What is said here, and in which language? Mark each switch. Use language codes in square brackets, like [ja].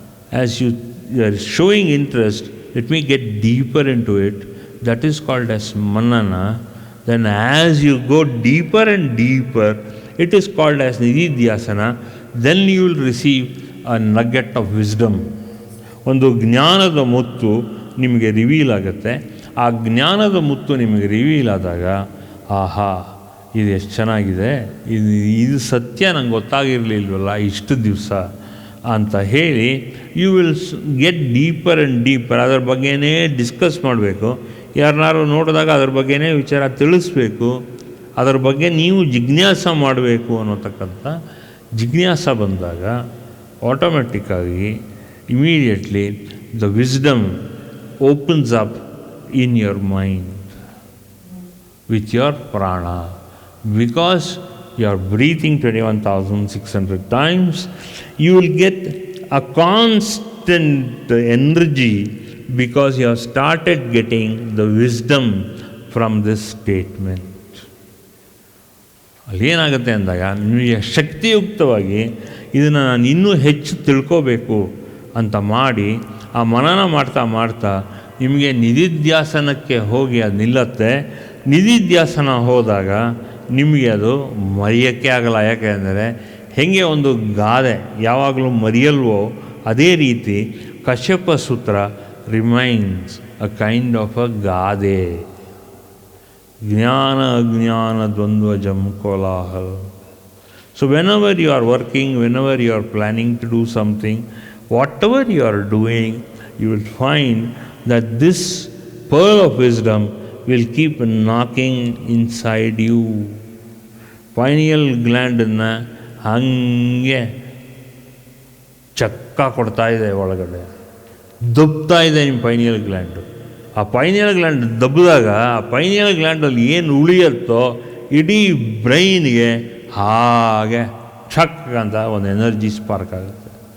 [en] As you are showing interest, let me get deeper into it. That is called as Manana. Then as you go deeper and deeper, it is called as Nididhyasana. Then you will receive a nugget of wisdom. [kn] ಒಂದು ಜ್ಞಾನದ ಮುತ್ತು ನಿಮಗೆ reveal ಆಗುತ್ತೆ. ಆ ಜ್ಞಾನದ ಮುತ್ತು ನಿಮಗೆ reveal ಆದಾಗ, ಆಹಾ, ಇದು ಎಷ್ಟು ಚೆನ್ನಾಗಿದೆ, ಇದು ಸತ್ಯ ನಂಗೆ ಗೊತ್ತಾಗಿರಲಿಲ್ವಲ್ಲ ಇಷ್ಟು ದಿವಸ ಅಂತ ಹೇಳಿ [en] You will get deeper and deeper. [kn] ಅದರ ಬಗ್ಗೆನೇ ಡಿಸ್ಕಸ್ ಮಾಡಬೇಕು. ಯಾರನ್ನಾರು ನೋಡಿದಾಗ ಅದ್ರ ಬಗ್ಗೆನೇ ವಿಚಾರ ತಿಳಿಸ್ಬೇಕು. ಅದರ ಬಗ್ಗೆ ನೀವು ಜಿಜ್ಞಾಸ ಮಾಡಬೇಕು ಅನ್ನೋತಕ್ಕಂಥ ಜಿಜ್ಞಾಸ ಬಂದಾಗ ಆಟೋಮೆಟಿಕ್ಕಾಗಿ [en] immediately the wisdom opens up in your mind with your prana. Because you are breathing 21,600 times, you will get a constant energy because you have started getting the wisdom from this statement. [kn] ಅಲ್ಲೇನಾಗುತ್ತೆ ಅಂದಾಗ ನಿಮಗೆ ಶಕ್ತಿಯುಕ್ತವಾಗಿ ಇದನ್ನು ನಾನು ಇನ್ನೂ ಹೆಚ್ಚು ತಿಳ್ಕೋಬೇಕು ಅಂತ ಮಾಡಿ ಆ ಮನನ ಮಾಡ್ತಾ ಮಾಡ್ತಾ ನಿಮಗೆ ನಿಧಿಧ್ಯಾಸನಕ್ಕೆ ಹೋಗಿ ಅದು ನಿಲ್ಲತ್ತೆ. ನಿಧಿಧ್ಯಾಸನ ಹೋದಾಗ ನಿಮಗೆ ಅದು ಮರೆಯೋಕ್ಕೆ ಆಗಲ್ಲ. ಯಾಕೆ ಅಂದರೆ ಹೇಗೆ ಒಂದು ಗಾದೆ ಯಾವಾಗಲೂ ಮರೆಯಲ್ವೋ ಅದೇ ರೀತಿ ಕಶ್ಯಪ ಸೂತ್ರ [en] remains a kind of a [kn] ಗಾದೆ. [sa] ಜ್ಞಾನ ಅಜ್ಞಾನ ದ್ವಂದ್ವಜಂ ಕೋಲಾಹಲ. [en] So whenever you are working, whenever you are planning to do something, whatever you are doing, you will find that this pearl of wisdom will keep knocking inside you. [kn] Pineal ಗ್ಲ್ಯಾಂಡನ್ನು ಹಾಗೆ ಚಕ್ಕ ಕೊಡ್ತಾ ಇದೆ ಒಳಗಡೆ, ದಬ್ತಾ ಇದೆ ನಿಮ್ಮ ಪೈನಿಯಲ್ ಗ್ಲ್ಯಾಂಡು. ಆ pineal gland ದಬ್ಬಿದಾಗ ಆ pineal ಗ್ಲ್ಯಾಂಡಲ್ಲಿ ಏನು ಉಳಿಯುತ್ತೋ ಇಡೀ ಬ್ರೈನ್ಗೆ ಹಾಗೆ ಛಕ್ ಅಂತ ಒಂದು ಎನರ್ಜಿ ಸ್ಪಾರ್ಕ್ ಆಗುತ್ತೆ.